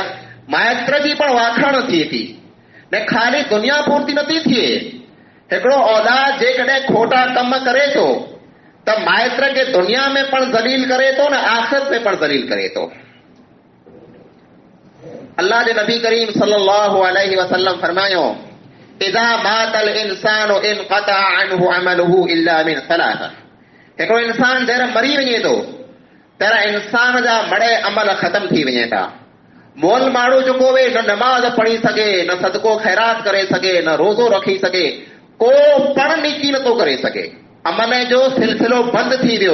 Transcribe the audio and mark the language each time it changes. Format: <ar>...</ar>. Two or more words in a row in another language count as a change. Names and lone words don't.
<sd>माइट जी पण वाखाण थिए थी, न खाली दुनिया पूरती नथी थिए। हिकिड़ो औलाद जेकॾहिं खोटा कम करे थो त माइट खे दुनिया में पण ज़लील करे थो, न आख़िरत में पण ज़लील करे थो। अल्लाह जे नबी करीम</sd> <ar>صلى الله عليه وسلم</ar> <sd>फरमायो,</sd> <ar>إذا مات الإنسان انقطع عنه عمله إلا من ثلاث.</ar> <sd>हिकिड़ो इंसान जॾहिं मरी वञे थो त इंसान जा मड़े अमल ख़तम थी वञे था। मोल माण्हू जेको वे न नमाज़ पढ़ी सघे, न सदको ख़ैरात करे सघे, न रोज़ो रखी सघे, को पण नेकी नथो करे सघे, अमल जो सिलसिलो बंदि थी वियो।</sd>